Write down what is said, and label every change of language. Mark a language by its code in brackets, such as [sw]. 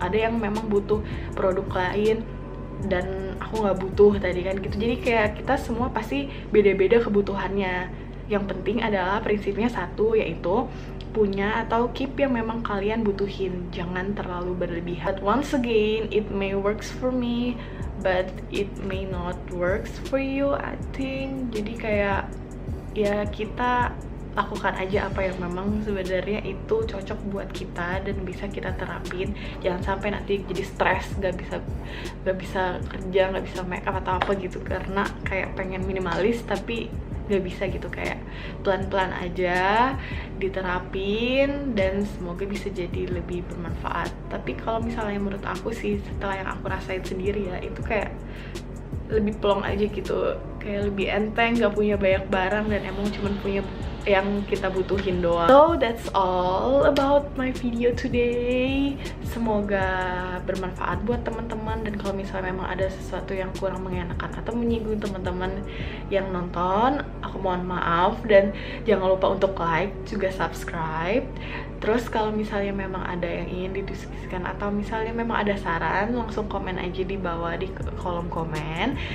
[id] Ada yang memang butuh produk lain dan aku nggak butuh tadi kan gitu. Jadi kayak kita semua pasti beda-beda kebutuhannya. Yang penting adalah prinsipnya satu, yaitu punya atau keep yang memang kalian butuhin, jangan terlalu berlebihan. [en] But once again, it may works for me but it may not works for you, I think. [id] Jadi kayak ya kita lakukan aja apa yang memang sebenarnya itu cocok buat kita dan bisa kita terapin. Jangan sampai nanti jadi stres, gak bisa kerja, gak bisa make up atau apa gitu karena kayak pengen minimalis tapi gak bisa gitu. Kayak pelan-pelan aja diterapin dan semoga bisa jadi lebih bermanfaat. Tapi kalau misalnya menurut aku sih, setelah yang aku rasain sendiri ya, itu kayak lebih plong aja gitu, kayak lebih enteng, gak punya banyak barang dan emang cuman punya yang kita butuhin doang. [en] So that's all about my video today. [id] Semoga bermanfaat buat teman-teman, dan kalau misalnya memang ada sesuatu yang kurang mengenakan atau menyinggung teman-teman yang nonton, aku mohon maaf, dan jangan lupa untuk like juga subscribe. Terus kalau misalnya memang ada yang ingin didiskusikan atau misalnya memang ada saran, langsung komen aja di bawah di kolom komen.